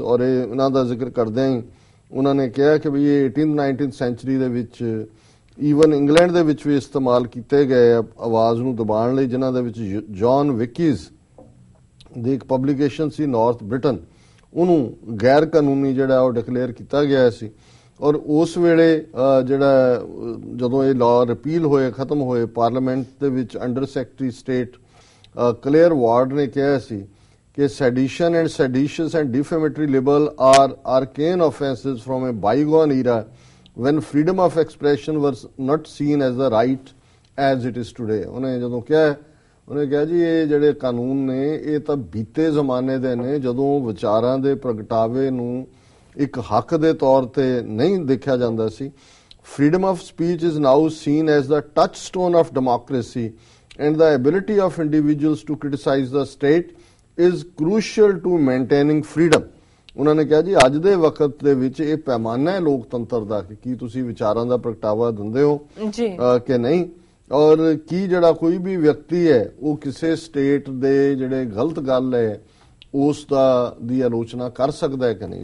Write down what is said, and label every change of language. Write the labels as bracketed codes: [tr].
[pa] ਔਰ ਇਹ ਉਹਨਾਂ ਦਾ ਜ਼ਿਕਰ ਕਰਦਿਆਂ ਹੀ ਉਹਨਾਂ ਨੇ ਕਿਹਾ ਕਿ ਵੀ ਇਹ 18th-19th ਸੈਂਚੁਰੀ ਦੇ ਵਿੱਚ ਈਵਨ ਇੰਗਲੈਂਡ ਦੇ ਵਿੱਚ ਵੀ ਇਸਤੇਮਾਲ ਕੀਤੇ ਗਏ ਆਵਾਜ਼ ਨੂੰ ਦਬਾਉਣ ਲਈ, ਜਿਨ੍ਹਾਂ ਦੇ ਵਿੱਚ ਜੌਨ ਵਿਕੀਜ਼ ਦੀ ਇੱਕ ਪਬਲੀਕੇਸ਼ਨ ਸੀ ਨਾਰਥ ਬ੍ਰਿਟਨ, ਉਹਨੂੰ ਗੈਰ ਕਾਨੂੰਨੀ ਜਿਹੜਾ ਉਹ ਡਿਕਲੇਅਰ ਕੀਤਾ ਗਿਆ ਸੀ। ਔਰ ਉਸ ਵੇਲੇ ਜਿਹੜਾ ਜਦੋਂ ਇਹ ਲਾਅ ਰਿਪੀਲ ਹੋਏ, ਖਤਮ ਹੋਏ, ਪਾਰਲੀਮੈਂਟ ਦੇ ਵਿੱਚ under secretary state Clair ward ਨੇ ਕਿਹਾ ਸੀ ਕਿ [en] sedition and seditious and defamatory libel are arcane offences from a bygone era when freedom of expression was not seen as the right as it is today। [pa] ਉਹਨੇ ਜਦੋਂ ਕਿਹਾ, ਉਹਨੇ ਕਿਹਾ ਜੀ ਇਹ ਜਿਹੜੇ ਕਾਨੂੰਨ ਨੇ ਇਹ ਤਾਂ ਬੀਤੇ ਜ਼ਮਾਨੇ ਦੇ ਨੇ, ਜਦੋਂ ਵਿਚਾਰਾਂ ਦੇ ਪ੍ਰਗਟਾਵੇ ਨੂੰ ਇੱਕ ਹੱਕ ਦੇ ਤੌਰ ਤੇ ਨਹੀਂ ਦੇਖਿਆ ਜਾਂਦਾ ਸੀ। [en] Freedom of speech is now seen as the touchstone of democracy and the ability of individuals to criticize the state is crucial to maintaining freedom। [pa] ਉਹਨਾਂ ਨੇ ਕਿਹਾ ਜੀ ਅੱਜ ਦੇ ਵਕਤ ਦੇ ਵਿੱਚ ਇਹ ਪੈਮਾਨਾ ਹੈ ਲੋਕਤੰਤਰ ਦਾ ਕਿ ਕੀ ਤੁਸੀਂ ਵਿਚਾਰਾਂ ਦਾ ਪ੍ਰਗਟਾਵਾ ਦਿੰਦੇ ਹੋ ਕਿ ਨਹੀਂ, ਔਰ ਕੀ ਜਿਹੜਾ ਕੋਈ ਵੀ ਵਿਅਕਤੀ ਹੈ ਉਹ ਕਿਸੇ ਸਟੇਟ ਦੇ ਜਿਹੜੇ ਗਲਤ ਗੱਲ ਹੈ ਉਸ ਦੀ ਆਲੋਚਨਾ ਕਰ ਸਕਦਾ ਹੈ ਕਿ ਨਹੀਂ।